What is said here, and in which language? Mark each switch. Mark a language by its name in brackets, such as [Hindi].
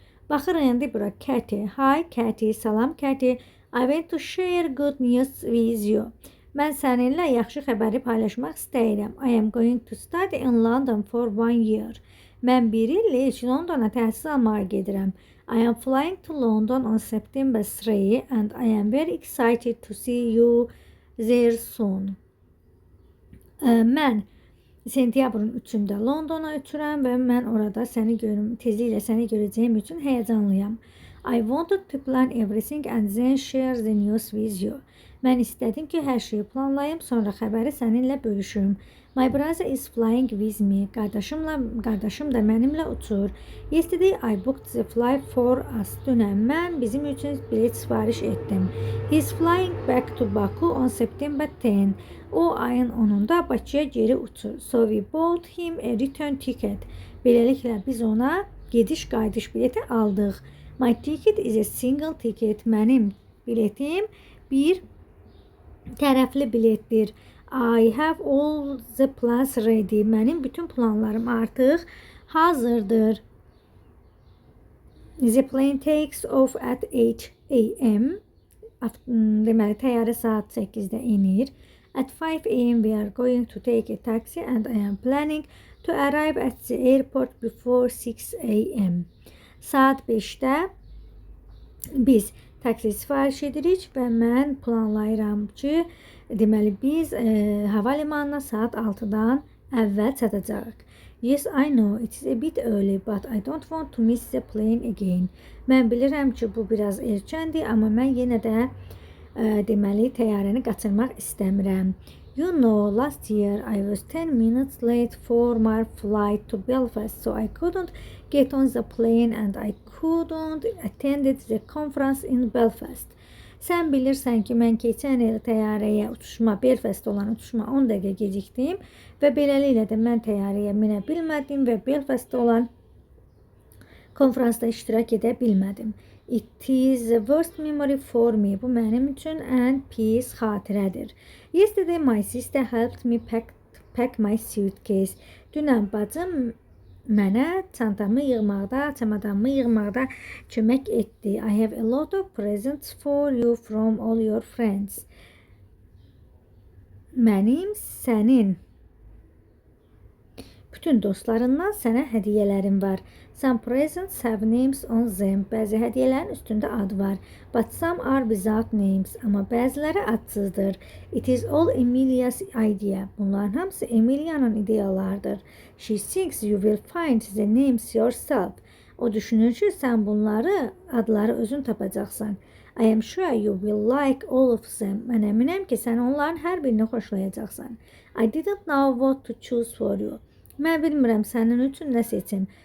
[Azerbaijani] Baxırıq indi bura. Katie. Hi Katie, salam Katie. [English] I want to share good news with you. [Azerbaijani] Mən səninlə yaxşı xəbəri paylaşmaq istəyirəm. [English] I am going to study in London for 1 year. [Azerbaijani] Mən bir illik Londona təhsil almağa gedirəm. [English] I am flying to London on September 3 and I am very excited to see you there soon. [Azerbaijani] Mən sentyabrın 3-də Londona uçuram və mən orada tezliklə səni görəcəyim üçün həyəcanlıyam. [English] I wanted to plan everything and then share the news with you. [Azerbaijani] Mən istədim ki, hər şeyi planlayım, sonra xəbəri səninlə bölüşüm. [English] My brother is flying with me. [Azerbaijani] Qardaşım da mənimlə uçur. [English] Yesterday I booked the flight for us. [Azerbaijani] Dünən mən bizim üçün bilet sifariş etdim. [English] He is flying back to Baku on September 10. [Azerbaijani] O ayın 10-da Bakıya geri uçur. [English] So we bought him a return ticket. [Azerbaijani] Beləliklə biz ona gediş-qayıdış bileti aldıq. [English] My ticket is a single ticket. [Azerbaijani] Mənim biletim bir tərəfli biletdir. [English] I have all the plans ready. [Azerbaijani] Mənim bütün planlarım artıq hazırdır. [English] The plane takes off at 8 a.m. [Azerbaijani] Deməli, təyyarə saat 8-də enir. [English] At 5 a.m. we are going to take a taxi and I am planning to arrive at the airport before 6 a.m. [Azerbaijani] Saat 5-də biz taksi sifariş edirik və mən planlayıram ki, deməli biz hava limanına saat 6-dan əvvəl çatacağıq. [English] Yes, I know it is a bit early, but I don't want to miss the plane again. [Azerbaijani] Mən bilirəm ki, bu biraz erkəndir, amma mən yenə də deməli təyyarəni qaçırmaq istəmirəm. [English] You know, last year I was 10 minutes late for my flight to Belfast, so I couldn't get on the plane and I couldn't attend the conference in Belfast. [Azerbaijani] Sən bilirsən ki, mən keçən il təyyarəyə Belfast olan uçuşma 10 dəqiqə gecikdim və beləliklə də mən təyyarəyə minə bilmədim və Belfastda olan konferansda iştirak edə bilmədim. [English] It is the worst memory for me. [Azerbaijani] Bu mənim üçün ən pis xatirədir. [English] Yesterday my sister helped me pack my suitcase. [Azerbaijani] Dünən bacım mənə çantamı yığmaqda kömək etdi. [English] I have a lot of presents for you from all your friends. [Azerbaijani] Mənim sənin bütün dostlarından sənə hədiyyələrim var. [English] Some presents have names on them. [Azerbaijani] Bəzi hədiyyələrin üstündə ad var. [English] But some are without names. [Azerbaijani] Amma bəziləri adsızdır. [English] It is all Emilia's idea. [Azerbaijani] Bunların hamısı Emilia'nın ideyalardır. [English] She thinks you will find the names yourself. [Azerbaijani] O düşünür ki, sən adları özün tapacaqsan. [English] I am sure you will like all of them. [Azerbaijani] Mən əminəm ki, sən onların hər birini xoşlayacaqsan. [English] I didn't know what to choose for you. [Azerbaijani] Mən bilmirəm sənin üçün nə seçim.